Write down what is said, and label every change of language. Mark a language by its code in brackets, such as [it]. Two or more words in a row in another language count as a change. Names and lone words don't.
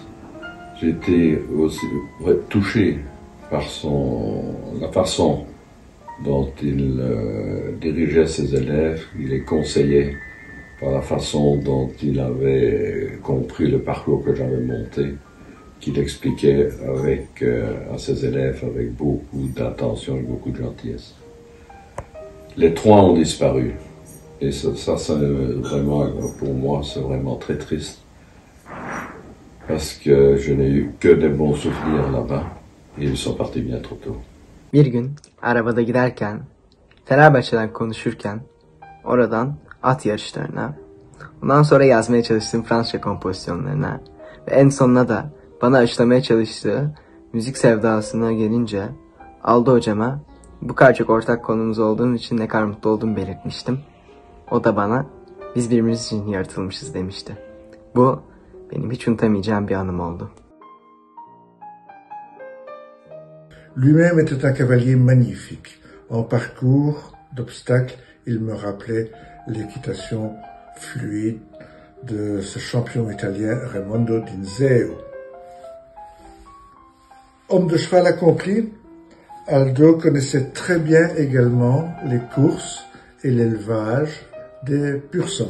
[fr] J'étais aussi touché par la façon dont il dirigeait ses élèves, il les conseillait par la façon dont il avait compris le parcours que j'avais monté, qu'il expliquait à ses élèves avec beaucoup d'attention et beaucoup de gentillesse. Les 3 ont disparu. Et ça c'est vraiment, pour moi, c'est vraiment très triste. Parce que je n'ai eu que des bons souvenirs là-bas. Et ils sont partis bien trop tôt. [tr] Bir gün arabada giderken, Fenerbahçe'den konuşurken, oradan at yarışlarına, ondan sonra yazmaya çalıştığım Fransızca kompozisyonlarına ve en sonuna da bana aşılamaya çalıştığı müzik sevdasına gelince Aldo hocama bu kadar çok ortak konumuz olduğum için ne kadar mutlu olduğumu belirtmiştim. O da bana biz birbirimiz için yaratılmışız demişti. Bu benim hiç unutamayacağım bir anım oldu. [fr] Lui-même était un cavalier magnifique. En parcours d'obstacles, il me rappelait l'équitation fluide de ce champion italien Raimondo Dinzeo. Homme de cheval accompli, Aldo connaissait très bien également les courses et l'élevage des pur-sang.